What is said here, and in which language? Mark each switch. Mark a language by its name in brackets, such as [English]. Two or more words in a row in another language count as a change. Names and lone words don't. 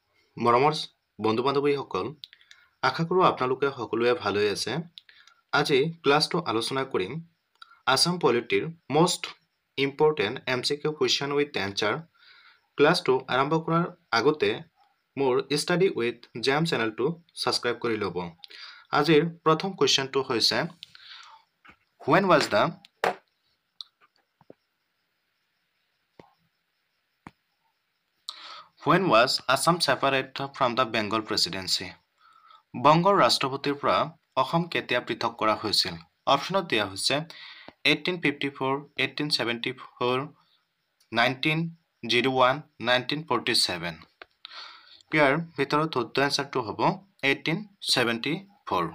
[Assamese] মৰমৰ বন্ধু-বান্ধৱীসকল, আশা কৰোঁ আপোনালোকে সকলোৱে ভাল হৈ আছে। আজি ক্লাছটো আলোচনা কৰিম আসাম পলিটিৰ [English] most important MCQ question with answer। [Assamese] ক্লাছটো আৰম্ভ কৰাৰ আগতে মোৰ ষ্টাডি উইথ জেম চেনেলটো ছাবস্ক্ৰাইব কৰি ল'ব। আজিৰ প্ৰথম কুৱেশ্যনটো হৈছে [English] When was Assam separated from the Bengal presidency? [Assamese] বংগৰ ৰাষ্ট্ৰপতিৰ পৰা অসম কেতিয়া পৃথক কৰা হৈছিল? অপশ্যনত দিয়া হৈছে 1854, 1874, 1901, 1947। ইয়াৰ ভিতৰত শুদ্ধ এনচাৰটো হ'ব 1874।